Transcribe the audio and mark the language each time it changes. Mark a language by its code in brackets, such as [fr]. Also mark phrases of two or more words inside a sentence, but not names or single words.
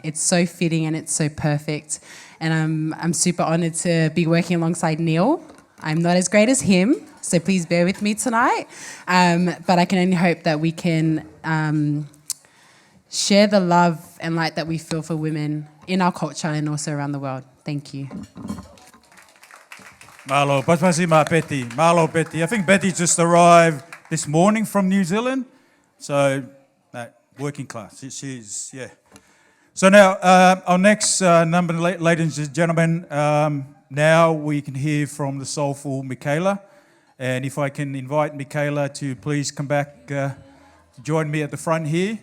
[en] It's so fitting and it's so perfect, and I'm super honoured to be working alongside Neil. I'm not as great as him, so please bear with me tonight, but I can only hope that we can share the love and light that we feel for women in our culture and also around the world. Thank you. [to] Malo, pasipasi ma Betty. Malo, Betty. [en] I think Betty just arrived this morning from New Zealand, so working class. She's, yeah. So now, our next number, ladies and gentlemen, now we can hear from the soulful Michaela. And if I can invite Michaela to please come back to join me at the front here.